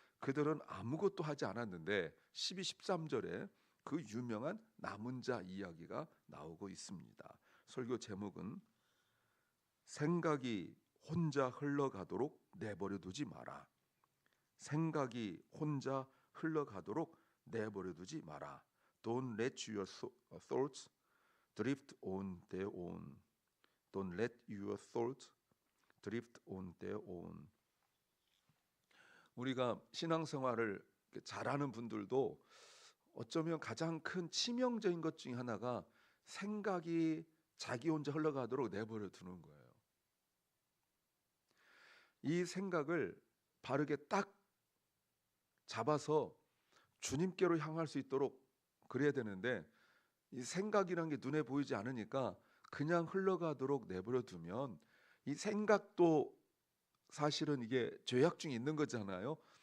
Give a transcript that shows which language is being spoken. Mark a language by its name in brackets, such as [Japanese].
[Korean] 그들은 아무것도 하지 않았는데 12, 13절에 그 유명한 남은 자 이야기가 나오고 있습니다. 설교 제목은 생각이 혼자 흘러가도록 내버려 두지 마라. 생각이 혼자 흘러가도록 내버려 두지 마라. [English] Don't let your thoughts drift on their own. Don't let your thoughts drift on their own. [Korean] 우리가 신앙생활을 잘하는 분들도 어쩌면 가장 큰 치명적인 것 중에 하나가 생각이 자기 혼자 흘러가도록 내버려 두는 거예요. 이 생각을 바르게 딱 잡아서 주님께로 향할 수 있도록 그래야 되는데 이 생각이란 게 눈에 보이지 않으니까 그냥 흘러가도록 내버려 두면 이 생각도 사실은 이게 죄악 중에 있는 거잖아요.